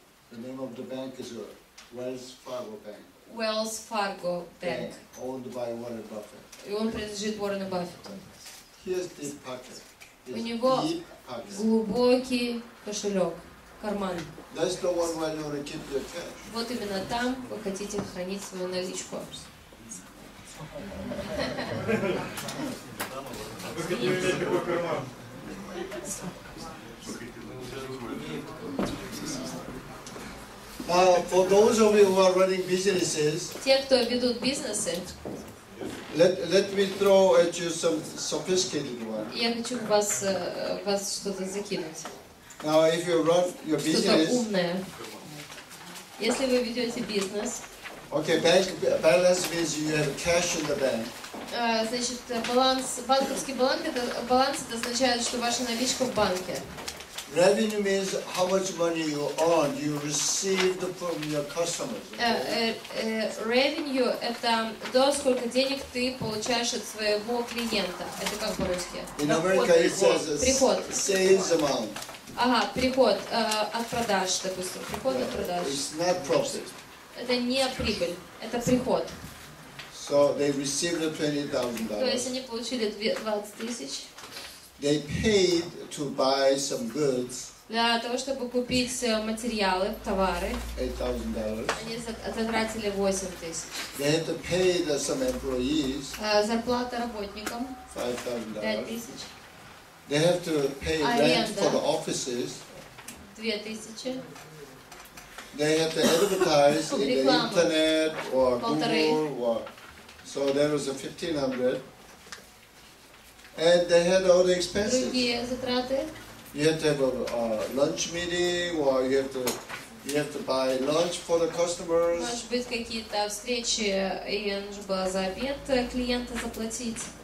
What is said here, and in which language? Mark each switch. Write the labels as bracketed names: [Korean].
[English] The name of the bank is Wells Fargo Bank. Wells Fargo Bank. Owned by Warren Buffett. [Russian] И он принадлежит Уоррену Баффету. [English] Here's deep pocket. [Russian] У него глубокий кошелек, карман. [English] That's the one where you want to keep your cash. [Russian] Вот именно там вы хотите хранить свою наличку. [English] Now, for those of you who are running businesses, [Russian] те, кто ведут бизнесы, [English] let me throw at you some sophisticated one. [Russian] Я хочу вас что-то закинуть. [English] Now, if you run your business, [Russian] что-то умное. Если вы ведете бизнес, [English] okay, bank balance means you have cash in the bank. [Russian] Значит, банковский баланс это означает, что ваша наличка в банке. [English] Revenue means how much money you earn, you received from your customers. [Russian] Revenue это то, сколько денег ты получаешь от своего клиента. Это как по-русски? [English] In America it says [Russian] приход. [English] Sales amount. [Russian] Ага, приход от продаж, допустим. Приход от продаж. [English] It's not profit. [Russian] Это не прибыль, это приход. [English] So they received $20,000. [Russian] То есть они получили 20 тысяч. [English] They paid to buy some goods. [Russian] Для того, чтобы купить материалы, товары, [English] $8,000. [Russian] они затратили 8 тысяч. [English] They had to pay some employees. [Russian] Зарплата работникам [English] $5,000. [Russian] 5 тысяч. [English] They have to pay rent for the offices. [Russian] 2 тысячи. [English] They have to advertise in the internet or Google or so there was a $1,500. And they had all the expenses. [Russian] Другие затраты. [English] You have to have a lunch meeting, or you have to buy lunch for the customers. [Russian] Может быть, какие-то встречи, и нужно было за обед клиента заплатить.